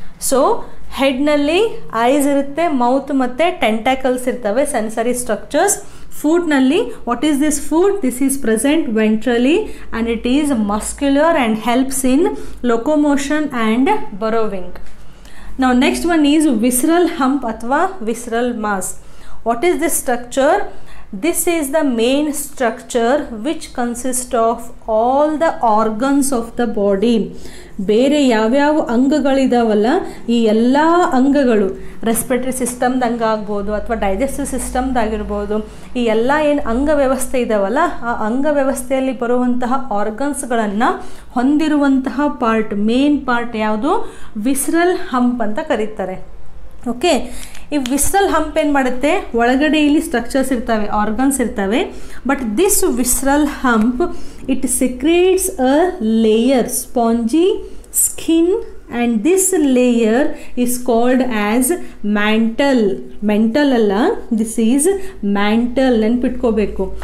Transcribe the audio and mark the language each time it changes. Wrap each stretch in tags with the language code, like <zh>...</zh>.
<kn>So ಹೆಡ್ನಲ್ಲಿ ice ಇರುತ್ತೆ, mouth ಮತ್ತು ಟೆಂಟ್ಯಾಕಲ್ಸ್ ಇರ್ತವೆ, sensory structures.</kn> <en>ಫೂಟ್ನಲ್ಲಿ what is this foot? This is present ventrally and it is muscular and helps in locomotion and burrowing. Now next one is visceral hump ಅಥವಾ visceral mass. What is this structure? This is the main structure which consists of all the organs of the body.</en> <kn>ಬೇರೆ ಯಾವ್ಯಾವ ಅಂಗಗಳಿದಾವಲ್ಲ, ಈ ಎಲ್ಲ ಅಂಗಗಳು, respiratory ಸಿಸ್ಟಮ್ದಂಗೆ ಆಗ್ಬೋದು ಅಥವಾ digestive ಸಿಸ್ಟಮ್ದಾಗಿರ್ಬೋದು, ಈ ಎಲ್ಲ ಏನು ಅಂಗವ್ಯವಸ್ಥೆ ಇದಾವಲ್ಲ, ಆ ಅಂಗವ್ಯವಸ್ಥೆಯಲ್ಲಿ ಬರುವಂತಹ ಆರ್ಗನ್ಸ್ಗಳನ್ನು ಹೊಂದಿರುವಂತಹ ಪಾರ್ಟ್, ಮೇನ್ ಪಾರ್ಟ್ ಯಾವುದು? ವಿಸ್ರಲ್ ಹಂಪ್ ಅಂತ ಕರೀತಾರೆ. ಓಕೆ, ಈ ವಿಸ್ರಲ್ ಹಂಪ್ ಏನು ಮಾಡುತ್ತೆ? ಒಳಗಡೆ ಇಲ್ಲಿ ಸ್ಟ್ರಕ್ಚರ್ಸ್ ಇರ್ತವೆ, ಆರ್ಗನ್ಸ್ ಇರ್ತವೆ.</kn> <en>But this visceral hump it secretes a layer, spongy skin, and this layer is called as mantle. Mental ಅಲ್ಲ, this is mantle,</en> <kn>ನೆನ್ಪಿಟ್ಕೋಬೇಕು.</kn>